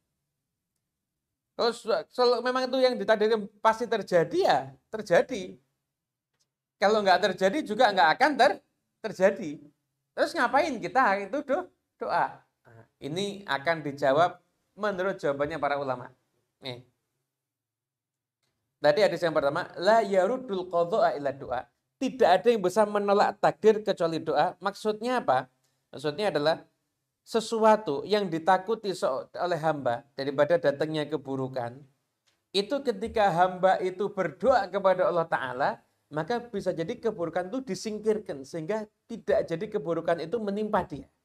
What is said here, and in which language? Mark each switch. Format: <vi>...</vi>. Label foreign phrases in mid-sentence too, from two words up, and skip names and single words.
<id>Kalau memang itu yang ditakdirkan pasti terjadi ya terjadi. Kalau nggak terjadi juga nggak akan terjadi. Terus ngapain kita itu doa? Nah, ini akan dijawab menurut jawabannya para ulama. Nih. Tadi hadis yang pertama,</id> <ar>لا يرد القضاء إلا الدعاء.</ar> <id>Tidak ada yang bisa menolak takdir kecuali doa. Maksudnya apa? Maksudnya adalah sesuatu yang ditakuti oleh hamba daripada datangnya keburukan. Itu ketika hamba itu berdoa kepada Allah Ta'ala, maka bisa jadi keburukan itu disingkirkan sehingga tidak jadi keburukan itu menimpa dia.</id>